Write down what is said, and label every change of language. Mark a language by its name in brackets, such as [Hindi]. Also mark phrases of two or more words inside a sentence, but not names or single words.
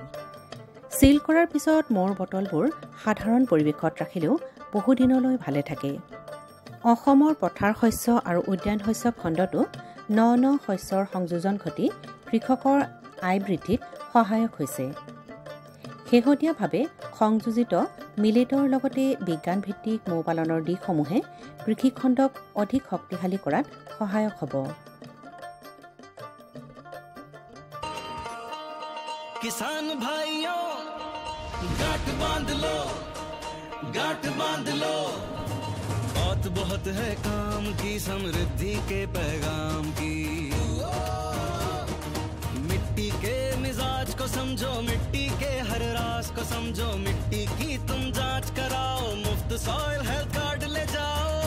[Assamese] চিল কৰাৰ পিছত মৌৰ বটলবোৰ সাধাৰণ পৰিৱেশত ৰাখিলেও বহুদিনলৈ ভালে থাকে অসমৰ পথাৰ শস্য আৰু উদ্যান শস্য খণ্ডটো ন শস্যৰ সংযোজন ঘটি কৃষকৰ আয় বৃদ্ধিত সহায়ক হৈছে শেহতীয়াভাৱে সংযোজিত মিলেটৰ লগতে বিজ্ঞানভিত্তিক মৌ পালনৰ দিশসমূহে কৃষিখণ্ডক অধিক শক্তিশালী কৰাত সহায়ক হ'ব [Hindi] किसान भाइयों गांठ बांध लो बहुत है काम की समृद्धि के पैगाम की मिट्टी के मिजाज को समझो मिट्टी के हर राज को समझो मिट्टी की तुम जांच कराओ मुफ्त सॉइल हेल्थ कार्ड ले जाओ